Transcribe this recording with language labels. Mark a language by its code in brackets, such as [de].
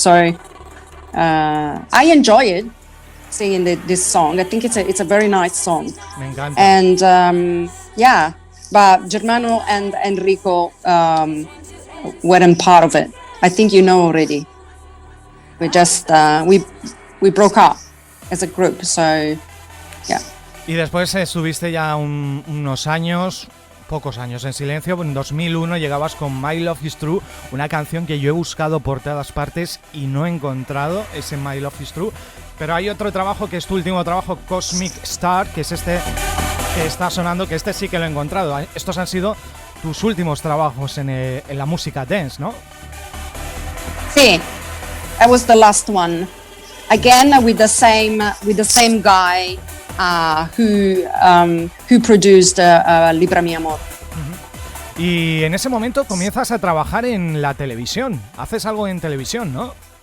[en] So I enjoy it, singing this song. I think it's a very nice song. [es] Me encanta. [en] And yeah, but Germano and Enrico weren't part of it. I think you know already. We just we broke up as a group, so yeah. [es] Y después estuviste ya unos años, pocos años en silencio. En 2001 llegabas con My Love Is True, una canción que yo he buscado por todas partes y no he encontrado ese My Love Is True. Pero hay otro trabajo que es tu último trabajo, Cosmic Star, que es este que está sonando, que este sí que lo he encontrado. Estos han sido tus últimos trabajos en la música dance, ¿no? [en] Sí, that was the last one. Again with the same guy who produced Libra Mi Amor. [es] Y en ese momento comienzas a trabajar en la televisión. Haces algo en televisión, ¿no?